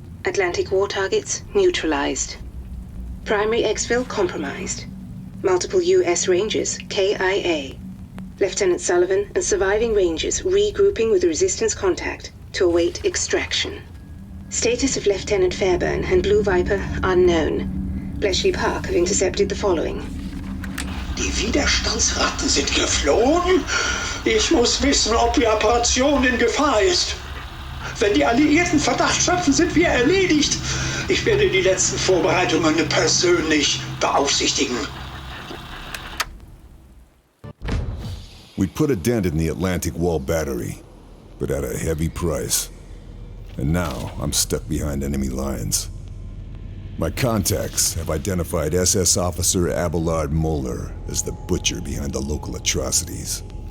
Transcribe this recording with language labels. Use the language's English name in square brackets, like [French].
[English] Atlantic war targets neutralized. Primary exfil compromised. Multiple U.S. Rangers, KIA. Lieutenant Sullivan and surviving Rangers regrouping with resistance contact to await extraction. Status of Lieutenant Fairburn and Blue Viper unknown. Bletchley Park have intercepted the following. [German] Die Widerstandsratten sind geflohen? Ich muss wissen, ob die Operation in Gefahr ist. Wenn die Alliierten Verdacht schöpfen, sind wir erledigt. Ich werde die letzten Vorbereitungen persönlich beaufsichtigen. [English] We put a dent in the Atlantic Wall battery, but at a heavy price. And now I'm stuck behind enemy lines. My contacts have identified SS Officer Abelard Moeller as the butcher behind the local atrocities.